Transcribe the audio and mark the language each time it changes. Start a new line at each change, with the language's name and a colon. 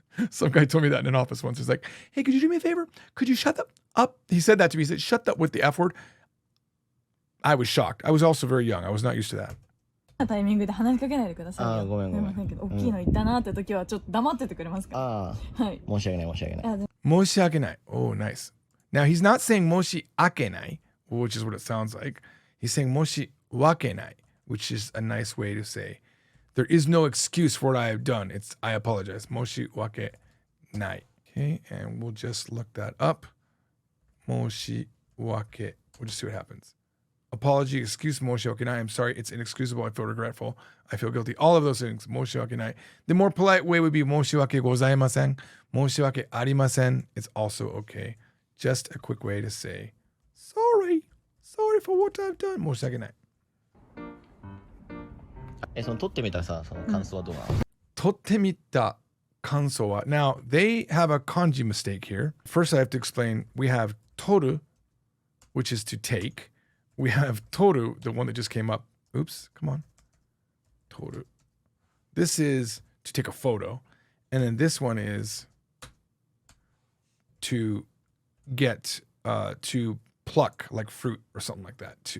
English: Some guy told me that in an office once. He's like, hey, could you do me a favor? Could you shut up? He said that to me. He said, shut up with the F word. I was shocked. I was also very young. I was not used to that.
Japanese: タイミングで話しかけないでくださいよ。ごめんごめん。すいませんけど、大きいの言ったなって時はちょっと黙っててくれますか？はい。申し訳ない申し訳ない。申し訳ない.
English: Oh, nice. Now he's not saying 申し訳ない, which is what it sounds like. He's saying 申し訳ない, which is a nice way to say there is no excuse for what I have done. It's I apologize. 申し訳ない. Okay, and we'll just look that up.
Japanese: 申し訳.
English: We'll just see what happens. Apology, excuse, 申し訳ない. I'm sorry, it's inexcusable. I feel regretful. I feel guilty. All of those things. 申し訳ない. The more polite way would be 申し訳ございません.
Japanese: 申し訳ありません.
English: It's also okay. Just a quick way to say sorry. Sorry for what I've done. 申し訳ない.
Japanese: その撮ってみたさ、その感想はどうなの？撮ってみた感想は.
English: Now, they have a kanji mistake here. First, I have to explain. We have toru, which is to take. We have toru, the one that just came up. Oops, come on. Toru. This is to take a photo. And then this one is to get, to pluck, like fruit or something like that.